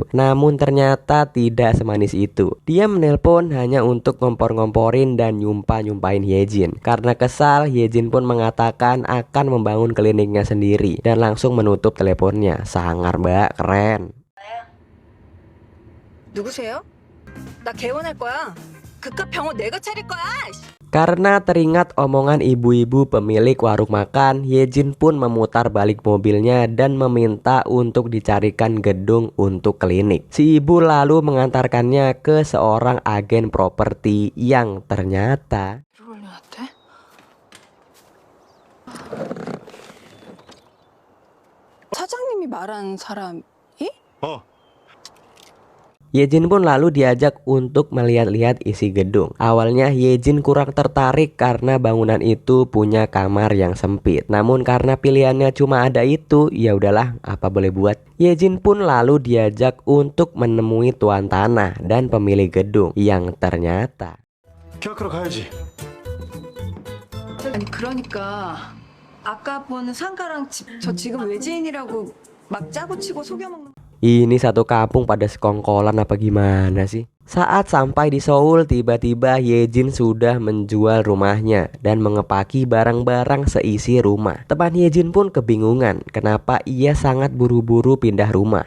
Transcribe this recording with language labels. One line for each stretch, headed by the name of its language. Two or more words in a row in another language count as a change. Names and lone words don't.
Indonesian: Namun ternyata tidak semanis itu. Dia menelpon hanya untuk ngompor-ngomporin dan nyumpah-nyumpahin Yejin. Karena kesal, Yejin pun mengatakan akan membangun kliniknya sendiri dan langsung menutup teleponnya. Sangar mbak, keren.
Korean: 누구세요? 나 개원할 거야. 그깟 병원 내가 차릴 거야.
Indonesian: Karena teringat omongan ibu-ibu pemilik warung makan, Yejin pun memutar balik mobilnya dan meminta untuk dicarikan gedung untuk klinik. Si ibu lalu mengantarkannya ke seorang agen properti yang ternyata
Korean: 사장님이 말한 사람이? 어.
Indonesian: Yejin pun lalu diajak untuk melihat-lihat isi gedung. Awalnya Yejin kurang tertarik karena bangunan itu punya kamar yang sempit. Namun karena pilihannya cuma ada itu, ya udahlah, apa boleh buat. Yejin pun lalu diajak untuk menemui tuan tanah dan pemilik gedung yang ternyata
Korean: 계약하러 가야지. 아니 그러니까 아까 본 상가랑 집 저 지금 외지인이라고 막 짜고 치고 속여먹는
Indonesian: ini satu kampung pada sekongkolan apa gimana sih? Saat sampai di Seoul, tiba-tiba Yejin sudah menjual rumahnya dan mengepaki barang-barang seisi rumah. Teman Yejin pun kebingungan kenapa ia sangat buru-buru pindah rumah.